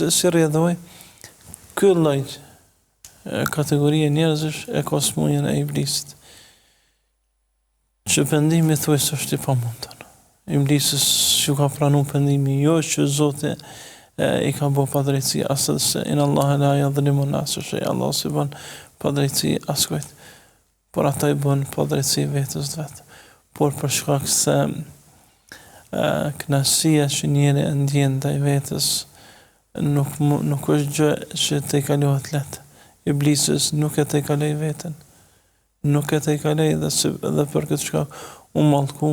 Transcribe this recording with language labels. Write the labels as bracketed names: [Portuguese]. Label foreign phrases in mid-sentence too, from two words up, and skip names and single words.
[Albanian] Edhe si rjedhoj, ky lloj kategoria njerëzish e ka smundjen e iblisit. Që pendimi thuajse është i pamundur. Iblisi që ka pranu pendimi, jo që Zoti i ka bo padrejtësi, asë se [Arabic] إن الله لا يظلم الناس شيئا, [Albanian] Allah si bën padrejtësi askujt, por ata i bën padrejtësi vetës vetë. Por për shkak se kënaqësia që njeri e ndjen ndaj vetës nuk është gjë që te kalohet lehtë. Iblisis nuk e te kaloj veten. Nuk e te kaloj dhe për këtë shkak u mallku.